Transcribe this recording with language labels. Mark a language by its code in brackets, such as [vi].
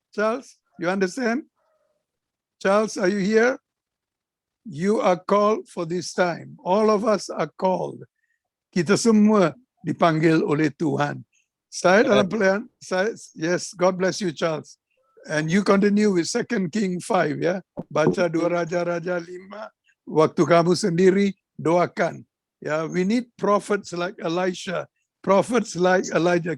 [en] Charles, you understand? Charles, are you here? You are called for this time. All of us are called. [id] Kita semua dipanggil oleh Tuhan. Saya dalam pelayan, [en] yes, God bless you, [id] Charles. [en] And you continue with 2 King 5 ya. [id] Baca 2 Raja-Raja 5. Waktu kamu sendiri doakan. [en] Ya, we need prophets like Elisha, prophets like Elijah.